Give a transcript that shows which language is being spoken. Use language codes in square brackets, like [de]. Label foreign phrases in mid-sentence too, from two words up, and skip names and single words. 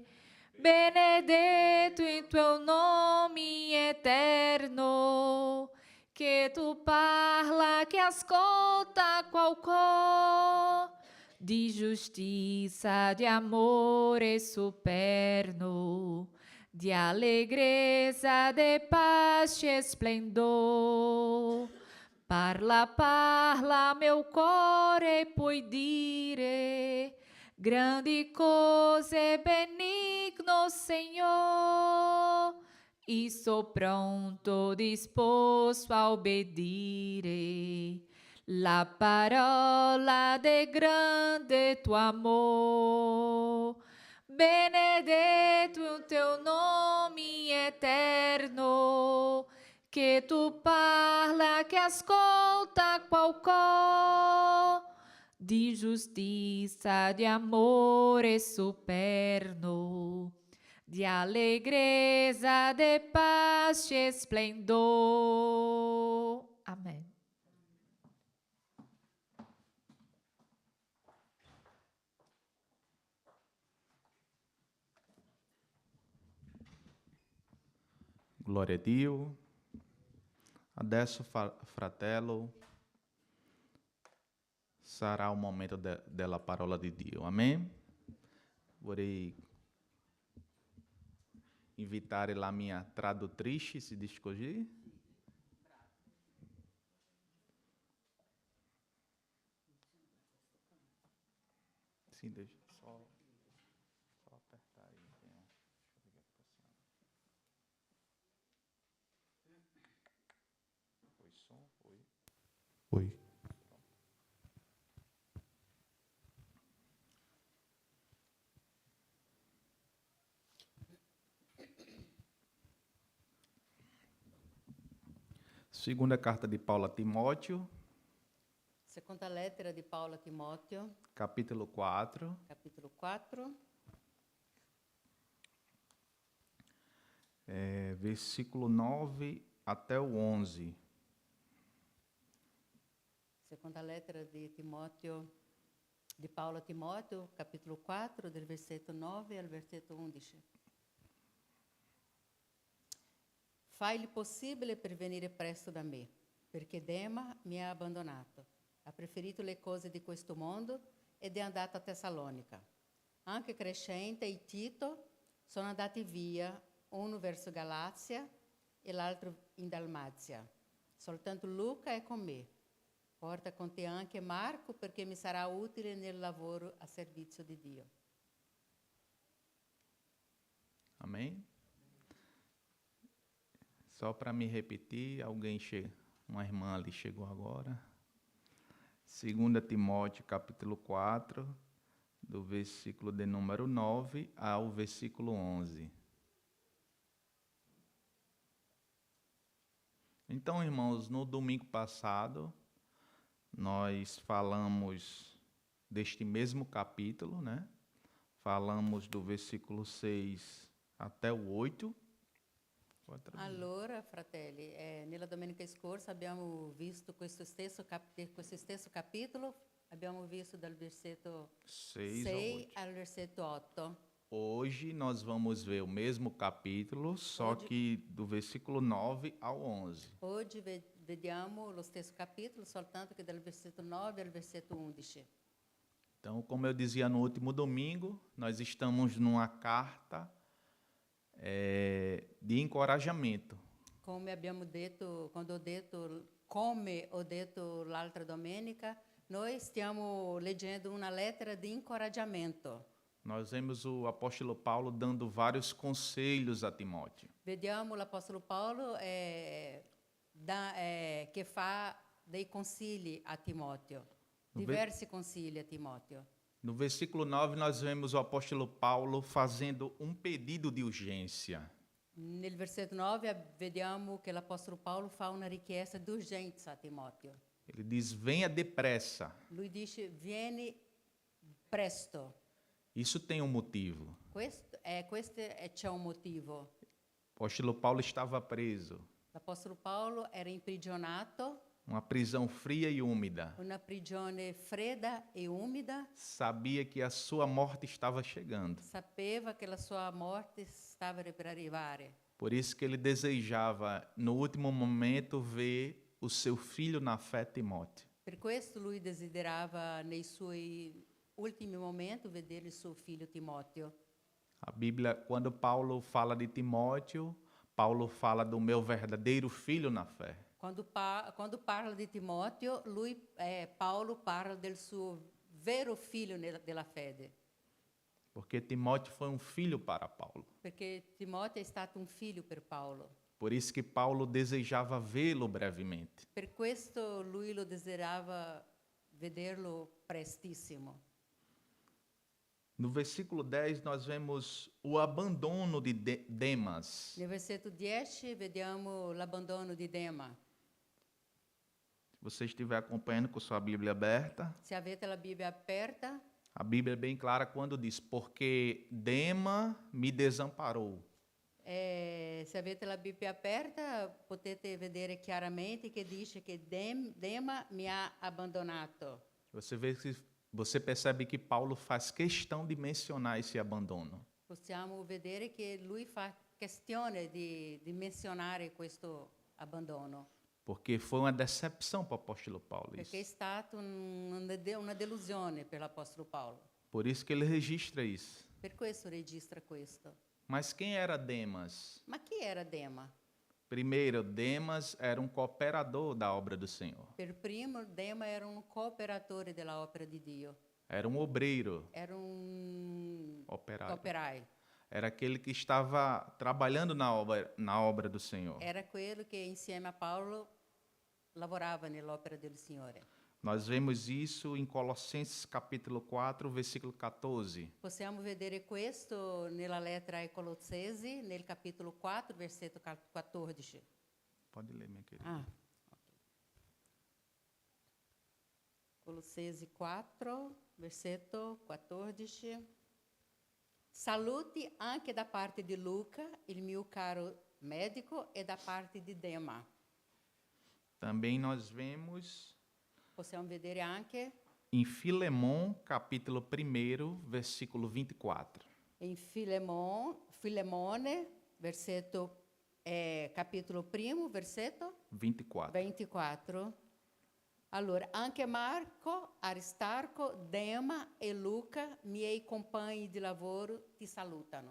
[it] Benedetto il tuo nome eterno, che tu parla, che ascolta qualcosa di giustizia, di amore superno, di allegrezza, de pace e splendor. Parla, parla, meu cuore puoi dire, grandi cose benigno, [pt] Senhor, e sou pronto, [it] disposto a obbedire la parola de grande tuo amor. Benedetto il teu nome eterno, che tu parla, che ascolta qualcosa di giustizia, di amore superno, di allegrezza, de pace e splendor. [pt] Amém. [it] Glória a Dio. Adesso, fratello, sarà un momento della parola di Dio. [pt] Amém? [it] Vorrei invitare la mia traduttrice, si dice così? [pt] Sim, deixa só apertar aí. Deixa eu ligar aqui pra cima. Foi som? Foi? Foi. Segunda carta de Paulo a Timóteo, [it] Seconda lettera di Paolo a Timoteo, [pt] capítulo 4, [it] capitolo 4, [pt] versículo 9 até o 11. [it] seconda lettera di Timoteo, di Paolo a Timoteo, capitolo 4, del versetto 9 al versetto 11. Fai il possibile per venire presto da me, perché Dema mi ha abbandonato. Ha preferito le cose di questo mondo ed è andato a Tessalonica. Anche Crescente e Tito sono andati via, uno verso Galazia e l'altro in Dalmazia. Soltanto Luca è con me. Porta con te anche Marco, perché mi sarà utile nel lavoro a servizio di Dio. [pt] Amém? Só para me repetir, uma irmã ali chegou agora. 2 Timóteo, capítulo 4, do versículo de número 9 ao versículo 11. Então, irmãos, no domingo passado, nós falamos deste mesmo capítulo, né? Falamos do versículo 6 até o 8. [it] Allora, fratelli, nella domenica scorsa abbiamo visto questo stesso capitolo, abbiamo visto dal versetto 6 al versetto 8. [pt] Hoje nós vamos ver o mesmo capítulo, só que do versículo 9 ao 11. [it] Oggi vediamo lo stesso capitolo, soltanto che dal versetto 9 al versetto 11. [pt] Então, como eu dizia no último domingo, nós estamos numa carta de encorajamento. [it] Come abbiamo detto, come ho detto l'altra domenica, noi stiamo leggendo una lettera di incoraggiamento. [pt] Nós vemos o apóstolo Paulo dando vários conselhos a Timóteo. [it] Vediamo l'apostolo Paolo che fa dei consigli a Timoteo, diversi consigli a Timoteo. [pt] No versículo 9, nós vemos o apóstolo Paulo fazendo um pedido de urgência. [it] Nel versetto 9 vediamo che l'apostolo Paolo fa una richiesta di urgenza a Timoteo. [pt] Ele diz: venha depressa. [it] Lui dice: vieni presto. [pt] Isso tem um motivo. [it] C'è un motivo. [pt] O apóstolo Paulo estava preso. [it] L'apostolo Paolo era imprigionato. [pt] uma prisão fria e úmida. [it] una prigione fredda e umida, [pt] Sabia que a sua morte estava chegando. [it] sapeva che la sua morte stava per arrivare. [pt] Por isso que ele desejava, no último momento, ver o seu filho na fé, Timóteo. [it] Per questo lui desiderava nei suoi ultimi momenti vedere il suo figlio Timoteo. [pt] A Bíblia, quando Paulo fala de Timóteo, Paulo fala do meu verdadeiro filho na fé. [it] Quando parla di Timoteo, Paolo parla del suo vero figlio della fede, [pt] Porque Timóteo foi um filho para Paulo. [it] perché Timoteo è stato un figlio per Paolo. [pt] Por isso que Paulo desejava vê-lo brevemente. [it] Per questo lui lo desiderava vederlo prestissimo. [pt] No versículo 10, nós vemos o abandono de Demas. [it] Nel versetto 10 vediamo l'abbandono di Dema. [pt] Se você estiver acompanhando com sua Bíblia aberta, [it] Se avete la Bibbia aperta, [pt] a Bíblia é bem clara quando diz: porque Dema me desamparou. [it] se avete la Bibbia aperta, potete vedere chiaramente che dice che Dema mi ha abbandonato. [pt] Você percebe que Paulo faz questão de mencionar esse abandono. [it] Possiamo vedere che lui fa questione di menzionare questo abbandono, [pt] Porque foi uma decepção para o apóstolo Paulo isso. [it] perché è stata una delusione per l'Apostolo Paolo. [pt] Por isso que ele registra isso. [it] Per questo registra questo. [pt] Mas quem era Demas? [it] Ma chi era Dema? [pt] Primeiro, Demas era um cooperador da obra do Senhor. [it] Per primo, Dema era un cooperatore della opera di Dio, [pt] Era um obreiro, [it] era un [pt] operário. [it] operaio, [pt] Era aquele que estava trabalhando na obra do Senhor. [it] era quello che insieme a Paolo lavorava nell'opera del Signore. [pt] Nós vemos isso em Colossenses capítulo 4, versículo 14. [it] Possiamo vedere questo nella lettera ai Colossesi, nel capitolo 4, versetto 14. [pt] Pode ler, minha querida. [it] Ah, ok. Colossesi 4, versetto 14. Saluti anche da parte di Luca, il mio caro medico, e da parte di Dema. [pt] Também nós vemos [it] Possiamo vedere anche [pt] em Filemon, capítulo 1, versículo 24. [it] in Filemone, versetto, capitolo 1, versetto 24. 24. Allora, anche Marco, Aristarco, Dema e Luca, miei compagni di lavoro, ti salutano.